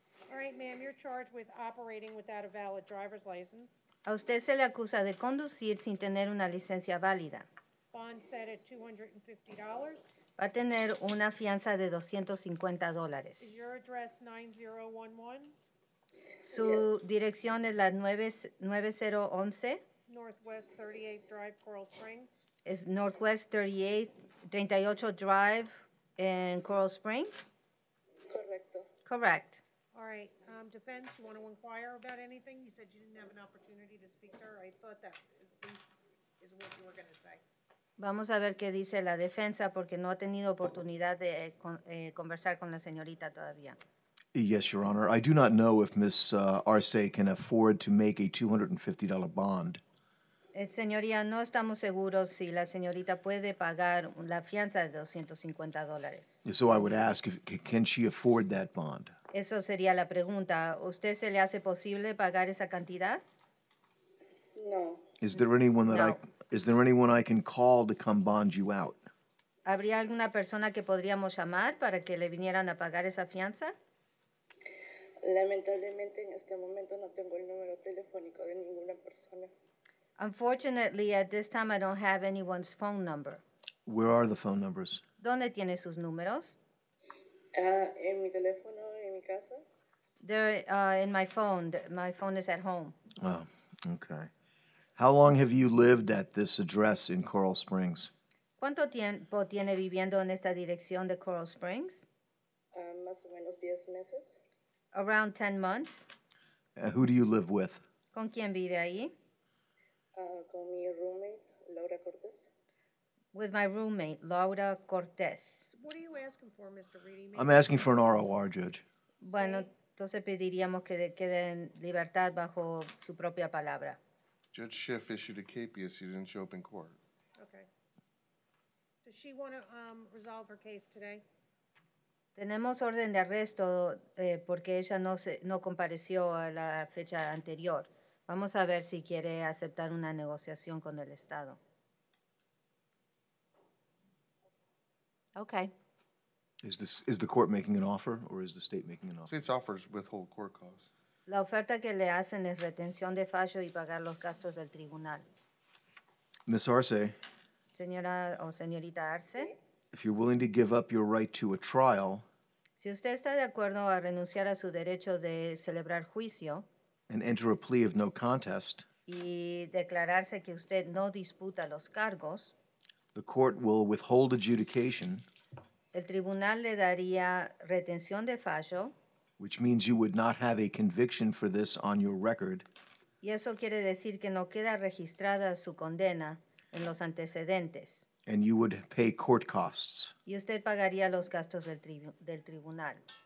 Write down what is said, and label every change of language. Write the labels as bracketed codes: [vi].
[en] All right, ma'am, you're charged with operating without a valid driver's license. [es] A usted se le acusa de conducir sin tener una licencia válida. [en] Bond set at $250. [es] Va a tener una fianza de $250. [en] Is your address 9011 [es] Su dirección es la 9011, [en] Northwest 38th Drive, Coral Springs? [es] es Northwest 38 Drive in Coral Springs? Correcto. [en] Correct. All right, defense, you want to inquire about anything? You said you didn't have an opportunity to speak to her. I thought that at least is what you were going to say. [es] Vamos a ver qué dice la defensa porque no ha tenido oportunidad de conversar con la señorita todavía. [en] Yes, Your Honor. I do not know if Ms. Arce can afford to make a $250 bond. [es] Señoría, no estamos seguros si la señorita puede pagar la fianza de $250. [en] So I would ask, can she afford that bond? [es] Eso sería la pregunta. ¿Usted se le hace posible pagar esa cantidad? No. [en] Is there anyone [es] No. [en] is there anyone I can call to come bond you out? [es] ¿Habría alguna persona que podríamos llamar para que le vinieran a pagar esa fianza? Lamentablemente en este momento no tengo el número telefónico de ninguna persona. [en] Unfortunately, at this time I don't have anyone's phone number. Where are the phone numbers? [es] ¿Dónde tiene sus números? En mi teléfono, en mi casa. [en] They're in my phone. My phone is at home. Oh, okay. How long have you lived at this address in Coral Springs? [es] ¿Cuánto tiempo tiene viviendo en esta dirección de Coral Springs? Más o menos 10 meses. [en] Around 10 months. Who do you live with? [es] ¿Con quién vive ahí? Con mi roommate, Laura Cortés. [en] With my roommate, Laura Cortés. What are you asking for, Mr. Reedy? I'm asking for an ROR, Judge. [es] Bueno, entonces pediríamos que quede en libertad bajo su propia palabra. [en] Judge Schiff issued a capias. He didn't show up in court. Okay. Does she want to resolve her case today? [es] Tenemos orden de arresto porque ella no compareció a la fecha anterior. Vamos a ver si quiere aceptar una negociación con el Estado. [en] Okay. Is the court making an offer, or is the state making an offer? State's offers withhold court costs. [es] La oferta que le hacen es retención de fallo y pagar los gastos del tribunal. [en] Ms. Arce, [es] Señora o señorita Arce, [en] if you're willing to give up your right to a trial [es] si usted está de acuerdo a renunciar a su derecho de celebrar juicio [en] and enter a plea of no contest, [es] y declararse que usted no disputa los cargos, [en] the court will withhold adjudication, [es] el tribunal le daría retención de fallo, [en] which means you would not have a conviction for this on your record, [es] y eso quiere decir que no queda registrada su condena en los antecedentes, [en] and you would pay court costs, [es] y usted pagaría los gastos del tribunal,